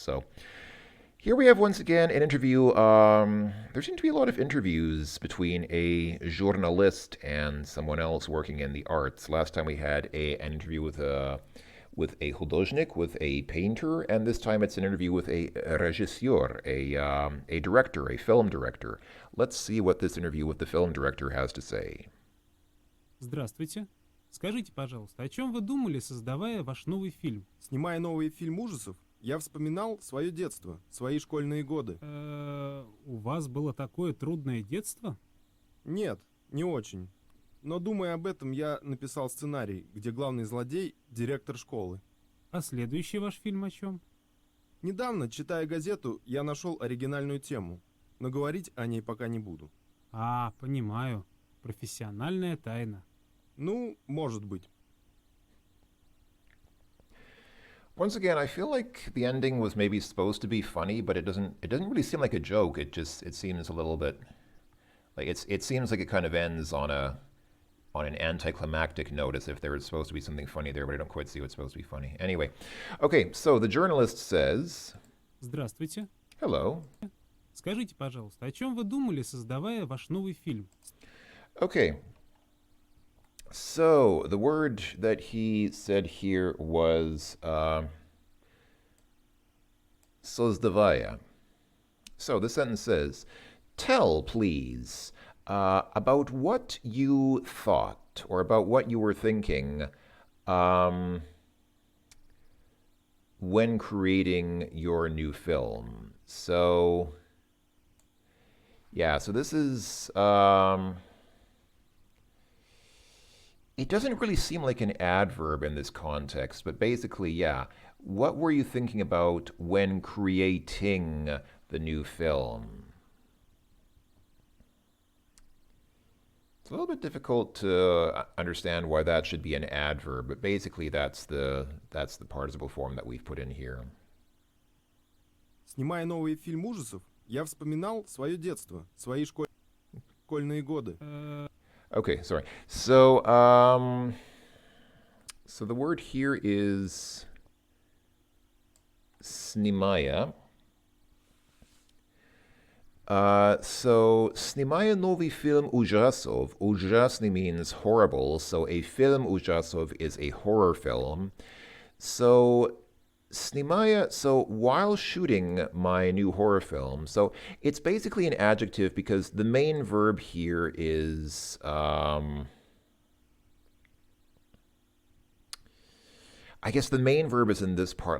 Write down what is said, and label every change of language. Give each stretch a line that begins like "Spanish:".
English: So here we have once again an interview. There seem to be a lot of interviews between a journalist and someone else working in the arts. Last time we had an interview with a художник, with a painter, and this time it's an interview with a режиссер, a director, a film director. Let's see what this interview with the film director has to say.
Russian: Здравствуйте. Скажите, пожалуйста, о чем вы думали, создавая ваш новый фильм? Снимая новый фильм ужасов, я вспоминал свое детство, свои школьные годы. У вас было такое трудное детство? Нет, не очень. Но думая об этом, я написал сценарий, где главный злодей– директор школы. А следующий ваш фильм о чем? Недавно, читая газету, я нашел оригинальную тему, но говорить о ней пока не буду. А, понимаю. Профессиональная тайна. Ну, может быть.
English: Once again, I feel like the ending was maybe supposed to be funny, but it doesn't really seem like a joke. It seems a little bit like it seems like it kind of ends on an anticlimactic note as if there was supposed to be something funny there, but I don't quite see what's supposed to be funny. Anyway, okay, so the journalist says,
Russian: Здравствуйте.
English: hello.
Russian: Скажите, пожалуйста, о чем вы думали, создавая ваш новый фильм?
English: Okay, so the word that he said here was создавая. So the sentence says, tell, please, about what you thought or about what you were thinking um, when creating your new film. So, yeah, so this is. It doesn't really seem like an adverb in this context, but basically, yeah. What were you thinking about when creating the new film? It's a little bit difficult to understand why that should be an adverb, but basically that's the participle form that we've put in here.
Russian: Снимая новый фильм ужасов, я вспоминал свое детство, свои школьные годы.
English: Okay, sorry. So so the word here is sнимая. So,
Russian: снимая новый фильм ужасов.
English: Ужасный means horrible, so a film ужасов is a horror film. So, снимая, so while shooting my new horror film, so it's basically an adjective because the main verb here is, I guess the main verb is in this part.